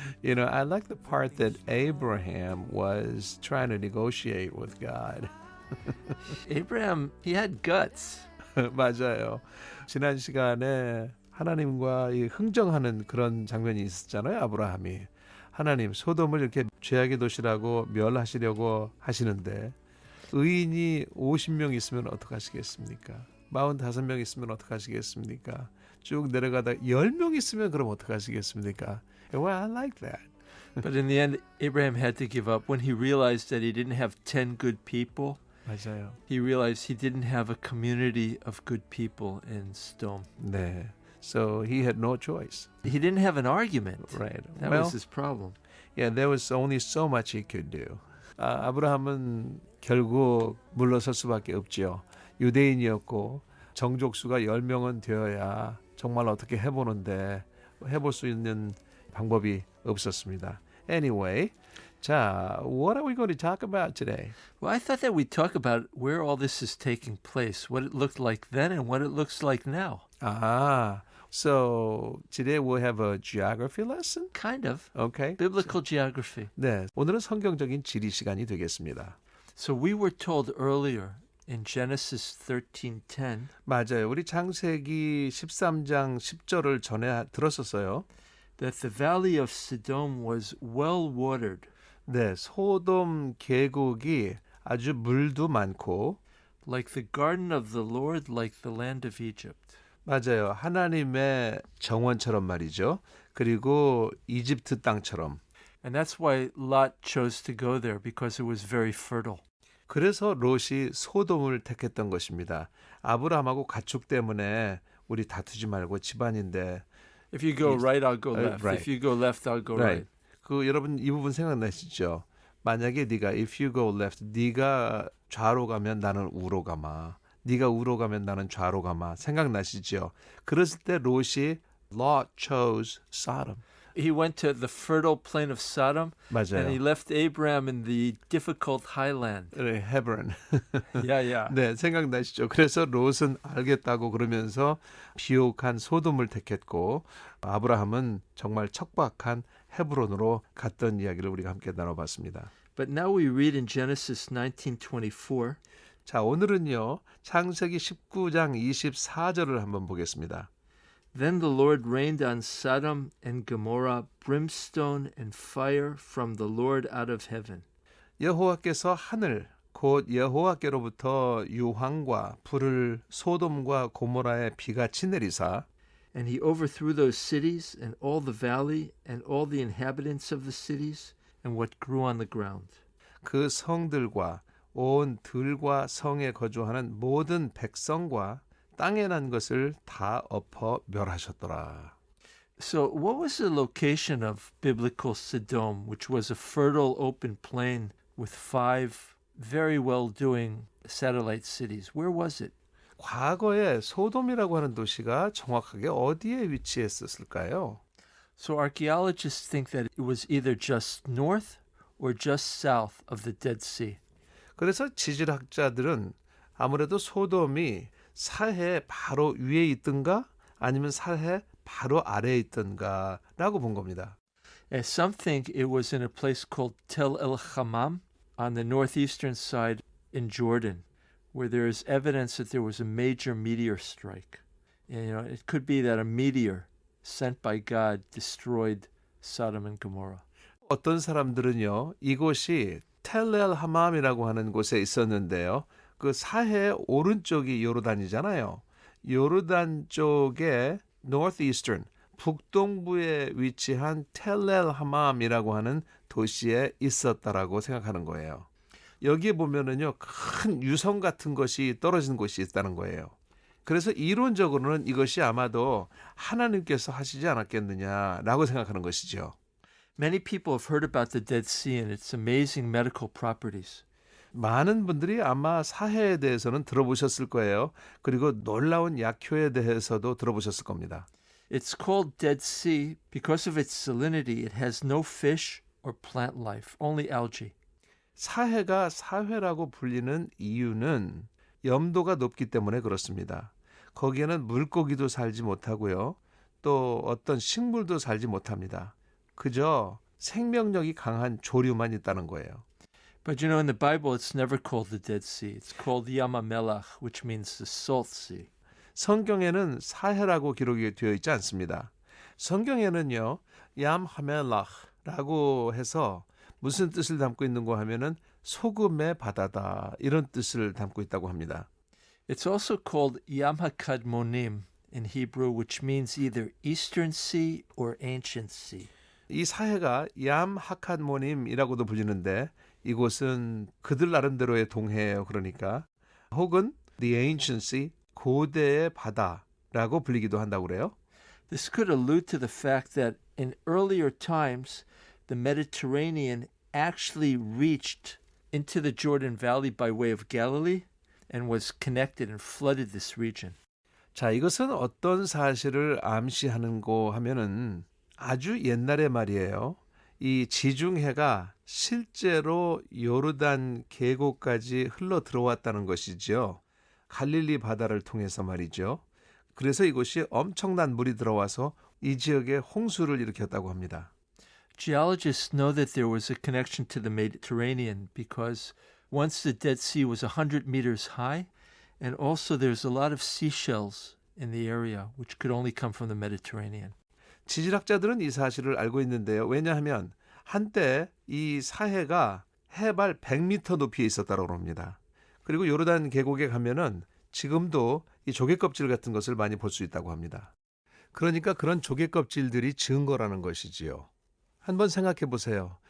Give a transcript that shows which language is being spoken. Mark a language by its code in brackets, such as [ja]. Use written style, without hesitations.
[en] You know, I like the part that Abraham was trying to negotiate with God. Abraham, he had guts. [ko] 맞아요. 지난 시간에 하나님과 이 흥정하는 그런 장면이 있었잖아요. 아브라함이. 하나님, 소돔을 이렇게 죄악의 도시라고 멸하시려고 하시는데 의인이 50명 있으면 어떡하시겠습니까? 45명 있으면 어떡하시겠습니까? 쭉 내려가다 10명 있으면 그럼 어떡하시겠습니까? [en] Well, I like that. But in the end, Abraham had to give up when he realized that he didn't have 10 good people. 맞아요. He realized he didn't have a community of good people in Sodom. 네. So he had no choice. He didn't have an argument. Right. That was his problem. Yeah, there was only so much he could do. [ko] 아브라함은 결국 물러설 수밖에 없지요. 유대인이었고 정족수가 10명은 되어야 정말 어떻게 해보는데 해볼 수 있는 방법이 없었습니다. [en] Anyway, 자, what are we going to talk about today? Well, I thought that we'd talk about where all this is taking place, what it looked like then and what it looks like now. So today we'll have a geography lesson? Kind of. Okay. Biblical geography. [ko] 네, 오늘은 성경적인 지리 시간이 되겠습니다. [en] So we were told earlier in Genesis 13:10 [ko] 맞아요. 우리 창세기 13장 10절을 전에 들었었어요. [en] that the valley of Sodom was well watered. [ko] 네, 소돔 계곡이 아주 물도 많고 [en] Like the garden of the Lord, like the land of Egypt. [ko] 맞아요. 하나님의 정원처럼 말이죠. 그리고 이집트 땅처럼. [en] And that's why Lot chose to go there because it was very fertile. [ko] 그래서 롯이 소돔을 택했던 것입니다. 아브라함하고 가축 때문에 우리 다투지 말고 집안인데 [en] If you go right, I'll go left. right. If you go left, I'll go right. [ko] 그 여러분 이 부분 생각나시죠? 만약에 네가 [en] if you go left, [ko] 네가 좌로 가면 나는 우로 가마. 네가 우로 가면 나는 좌로 가마. 생각나시죠? 그랬을 때 롯이 [en] Lot chose Sodom. He went to the fertile plain of Sodom, 맞아요. and he left Abraham in the difficult highland. Hebron. Yeah. [ko] 네, 생각나시죠? 그래서 롯은 알겠다고 그러면서 비옥한 소돔을 택했고 아브라함은 정말 척박한 헤브론으로 갔던 이야기를 우리가 함께 나눠봤습니다. [en] But now we read in Genesis 19:24. [ko] 자, 오늘은요. 창세기 19장 24절을 한번 보겠습니다. [en] Then the Lord rained on Sodom and Gomorrah brimstone and fire from the Lord out of heaven. [ko] 여호와께서 하늘 곧 여호와께로부터 유황과 불을 소돔과 고모라에 비같이 내리사 [en] And he overthrew those cities and all the valley and all the inhabitants of the cities and what grew on the ground. [ko] 그 성들과 온 들과 성에 거주하는 모든 백성과 땅에 난 것을 다 엎어 멸하셨더라. [en] So what was the location of biblical Sodom, which was a fertile open plain with 5 very well-doing satellite cities? Where was it? [ko] 과거에 소돔이라고 하는 도시가 정확하게 어디에 위치했었을까요? [en] So archaeologists think that it was either just north or just south of the Dead Sea. [ko] 그래서 지질학자들은 아무래도 소돔이 사해 바로 위에 있든가 아니면 사해 바로 아래에 있든가라고 본 겁니다. [en] Some think it was in a place called Tel El Hammam on the northeastern side in Jordan, where there is evidence that there was a major meteor strike. And, it could be that a meteor sent by God destroyed Sodom and Gomorrah. [ko] 어떤 사람들은요, 이곳이 텔엘 하맘이라고 하는 곳에 있었는데요. 그 사해 오른쪽이 요르단이잖아요. 요르단 쪽에 northeastern, 북동부에 위치한 텔엘 하맘이라고 하는 도시에 있었다라고 생각하는 거예요. 여기에 보면은요, 큰 유성 같은 것이 떨어진 곳이 있다는 거예요. 그래서 이론적으로는 이것이 아마도 하나님께서 하시지 않았겠느냐라고 생각하는 것이죠. [en] Many people have heard about the Dead Sea and its amazing medical properties. [ko] 많은 분들이 아마 사해에 대해서는 들어보셨을 거예요. 그리고 놀라운 약효에 대해서도 들어보셨을 겁니다. [en] It's called Dead Sea because of its salinity. It has no fish or plant life, only algae. [ko] 사해가 사회라고 불리는 이유는 염도가 높기 때문에 그렇습니다. 거기에는 물고기도 살지 못하고요. 또 어떤 식물도 살지 못합니다. 그저 생명력이 강한 조류만 있다는 거예요. [en] But you know, in the Bible, it's never called the Dead Sea. It's called Yam HaMelach, which means the Salt Sea. [ko] 성경에는 사해라고 기록이 되어 있지 않습니다. 성경에는요, 얌 하멜라흐라고 해서 무슨 뜻을 담고 있는고 하면은 소금의 바다다 이런 뜻을 담고 있다고 합니다. [en] It's also called Yam HaKadmonim in Hebrew, which means either Eastern Sea or Ancient Sea. [ko] 이 사해가 얌 하칸모님이라고도 불리는데 이곳은 그들 나름대로의 동해예요. 그러니까 혹은 [en] the ancient sea, [ko] 고대의 바다라고 불리기도 한다고 그래요. [en] This could allude to the fact that in earlier times, the Mediterranean actually reached into the Jordan Valley by way of Galilee and was connected and flooded this region. [ko] 자, 이것은 어떤 사실을 암시하는고 하면은 아주 옛날의 말이에요. 이 지중해가 실제로 요르단 계곡까지 흘러 들어왔다는 것이죠. 갈릴리 바다를 통해서 말이죠. 그래서 이곳이 엄청난 물이 들어와서 이 지역에 홍수를 일으켰다고 합니다. [en] Geologists know that there was a connection to the Mediterranean because once the Dead Sea was 100 meters high, and also there's a lot of seashells in the area, which could only come from the Mediterranean. [ko] 지질학자들은 이 사실을 알고 있는데요. 왜냐하면 한때 이 사해가 해발 100m 높이에 있었다고 합니다. 그리고 요르단 계곡에 가면은 지금도 이 조개 껍질 같은 것을 많이 볼 수 있다고 합니다. 그러니까 그런 조개 껍질들이 증거라는 것이지요. 한번 생각해 보세요.